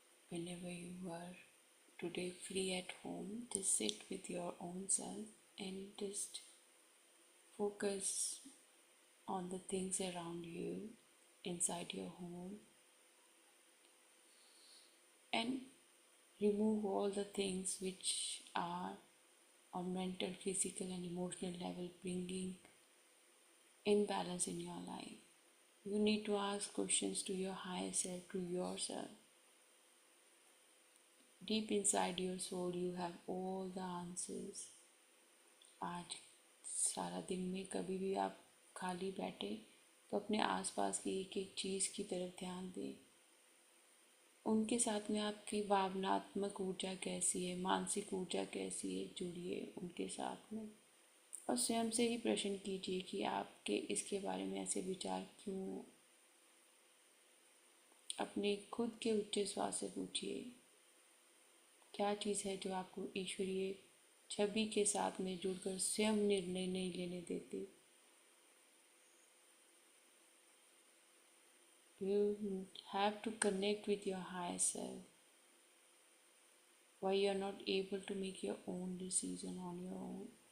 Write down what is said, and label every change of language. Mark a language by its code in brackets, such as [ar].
[en] Whenever you are today free at home, just sit with your own self and just focus on the things around you inside your home and remove all the things which are on mental, physical, and emotional level bringing imbalance in your life. You need to ask questions to your higher self, to yourself. Deep inside your soul, you have all the answers. [hi] आज सारा दिन में कभी भी आप खाली बैठे तो अपने आसपास की एक एक चीज़ की तरफ ध्यान दें। उनके साथ में आपकी भावनात्मक ऊर्जा कैसी है, मानसिक ऊर्जा कैसी है, जुड़िए उनके साथ में और स्वयं से ही प्रश्न कीजिए कि आपके इसके बारे में ऐसे विचार क्यों। अपने खुद के उच्च श्वास से पूछिए क्या चीज़ है जो आपको ईश्वरीय छवि के साथ में जुड़कर स्वयं निर्णय नहीं लेने देते। [en] You have to connect with your higher self. Why you are not able to make your own decision on your own.